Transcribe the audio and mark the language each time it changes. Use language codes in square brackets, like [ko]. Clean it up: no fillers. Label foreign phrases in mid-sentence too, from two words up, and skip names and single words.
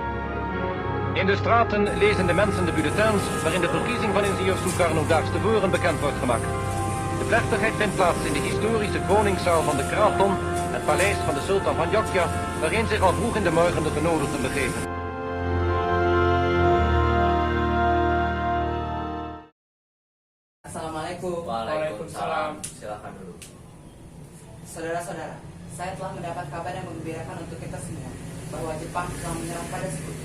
[nl] In de straten lezen de mensen de bulletins waarin de verkiezing van ingenieur Sukarno daags tevoren bekend wordt gemaakt. De plechtigheid vindt plaats in de historische koningszaal van de Kraton, het paleis van de sultan van Jogja, waarin zich al vroeg in de morgen de genodigden begeven. [id] Assalamualaikum. Waalaikumsalam. Silakan dulu. Saudara-saudara, saya telah mendapat kabar yang menggembirakan untuk kita semua bahwa Jepang telah menyerang pada Sekutu.